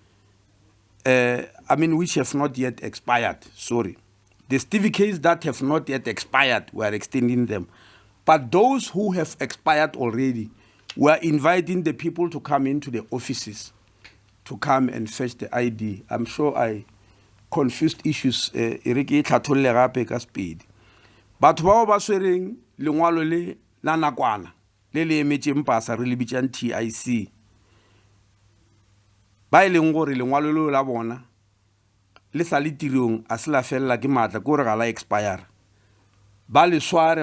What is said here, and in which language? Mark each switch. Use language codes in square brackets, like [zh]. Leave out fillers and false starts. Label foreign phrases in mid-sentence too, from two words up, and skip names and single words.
[en] Which have not yet expired, sorry. The certificates that have not yet expired, we are extending them. But those who have expired already, we are inviting the people to come into the offices to come and fetch the ID. I'm sure I confused issues. [nso] Batho bao ba swereng lengwalo le la nakwana le le emetšeng pasa re le bitšang TIC ba e leng gore lengwalo le la bona le sa le tirong a se la fella ke matla ke gore ga la expire ba le sware